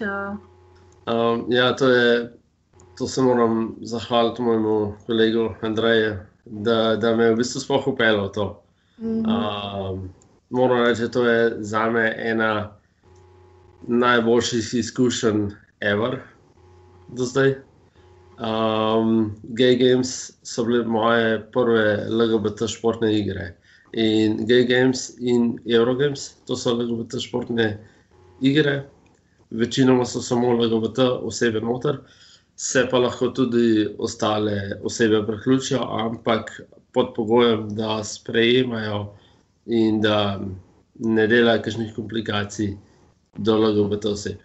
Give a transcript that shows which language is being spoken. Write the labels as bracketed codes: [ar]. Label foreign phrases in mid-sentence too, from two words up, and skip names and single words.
[sl] Ja, to se moram zahvaliti mojemu kolegu Andreju, da me je v bistvu sploh upeljal to. Moram reči, da to je zame ena najboljših izkušenj ever do zdaj. Gay Games so bile moje prve LGBT športne igre. In Gay Games in Eurogames, to so LGBT športne igre. Večinoma so samo LGBT osebe noter, se pa lahko tudi ostale osebe priključijo, ampak pod pogojem, da sprejemajo in da ne delajo kakšnih komplikacij do LGBT oseb.